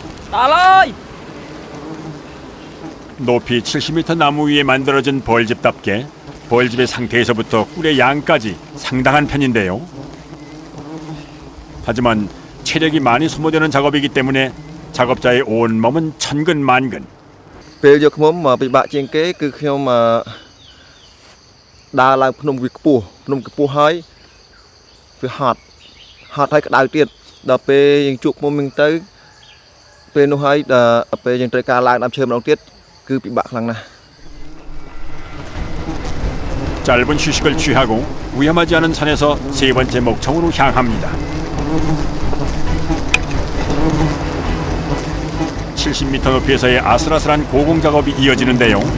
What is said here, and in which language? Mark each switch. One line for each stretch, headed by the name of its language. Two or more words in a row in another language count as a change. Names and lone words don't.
Korean: 높이 70m 나무 위에 만들어진 벌집답게 벌집의 상태에서부터 꿀의 양까지 상당한 편인데요. 하지만 체력이 많이 소모되는 작업이기 때문에 작업자의 온 몸은 천근만근.
Khmer: ពេលយកឃ្មុំមកពិបាកជាងគេគឺខ្ញុំដើរឡើងភ្នំវាខ្ពស់ហើយវាហត់ហើយក្តៅទៀតដល់ពេលយើងជួបឃ្មុំនឹងទៅពេលនោះហើយដល់ពេលយើងត្រូវការឡើងដើមឈើម្ដងទៀតគឺពិបាកខ្លាំងណាស់
Korean: 짧은 휴식을 취하고 위험하지 않은 산에서 세 번째 목청으로 향합니다. 70m 높이에서의 아슬아슬한 고공 작업이 이어지는데요.